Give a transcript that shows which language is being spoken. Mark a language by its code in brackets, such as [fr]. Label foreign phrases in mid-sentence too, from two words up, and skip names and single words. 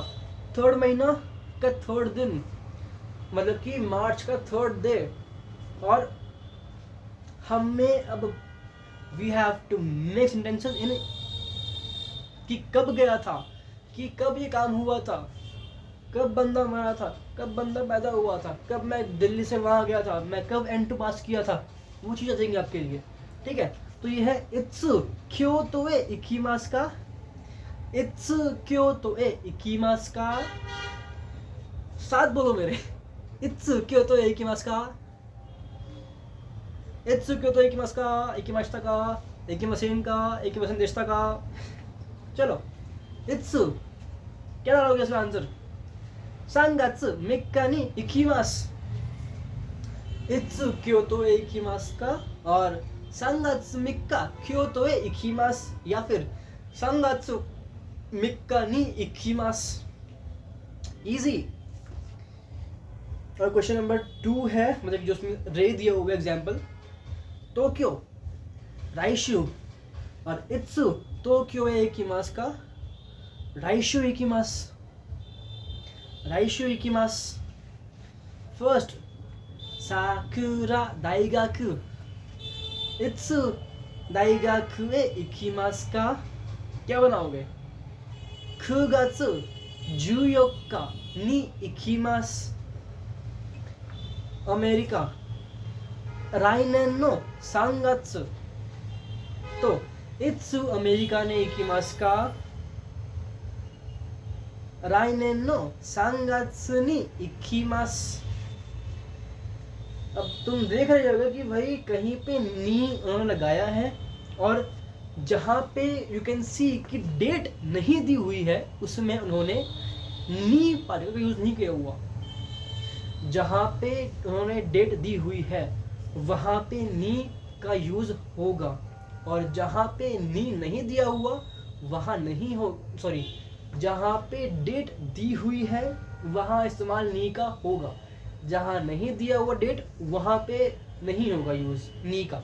[hi] थर्ड महीना का थर्ड दिन, मतलब कि मार्च का [en] third day, [hi] और हमें अब [en] we have to make sentences in, [hi] कि कब गया था, कि कब ये काम हुआ था, कब बंदा मरा था, कब बंदा पैदा हुआ था, कब मैं दिल्ली से वहाँ गया था, मैं कब N2 पास किया था, वो चीज़ आ जाएंगी आपके लिए, ठीक है? तो ये है [ja] いつ京都へ行きますか、いつ京都へ行きますか, [hi] साथ बोलो मेरे, [ja] いつ京都へ行きますか、いつ京都行きますか、行きましたか、行きませんか、行きませんでしたか. [hi] चलो इत्सु क्या डालोगे इसमें आंसर? [ja] 3 月3日に行きます。いつ京都へ行きますかऔर 3月3日京都へ行きます [hi] या फिर [ja] 3 月3日に行きます。इजी। [hi] और [en] question number [hi] 2 है, मतलब जो उसमें रे दिया हुआ एग्जाम्पल, टोक्यो राइशु और [ja] いつ東京へ行きますか来週行きます、来週行きます. फर्स्ट さくら大学、いつ大学へ行きますか, [hi] क्या बनाओगे? [ja] 9 月14日に行きます。アメリカ来年の3月といつアメリカに行きますか？来年の3月に行きます。 [hi] अब तुम देख रहे होगे कि भाई कहीं पे नी उन्होंने लगाया है और जहाँ पे [en] you can see [hi] कि डेट नहीं दी हुई है उसमें उन्होंने नी पार्टिकल का यूज नहीं किया हुआ। जहाँ पे उन्होंने डेट दी हुई है वहाँ पे नी का यूज होगा और जहाँ पे नी नहीं दिया हुआ वहाँ नहीं हो, सॉरी, जहाँ पे डेट दी हुई है वहाँ इस्तेमाल नी का होगा, जहाँ नहीं दिया हुआ डेट वहाँ पे नहीं होगा यूज नी का।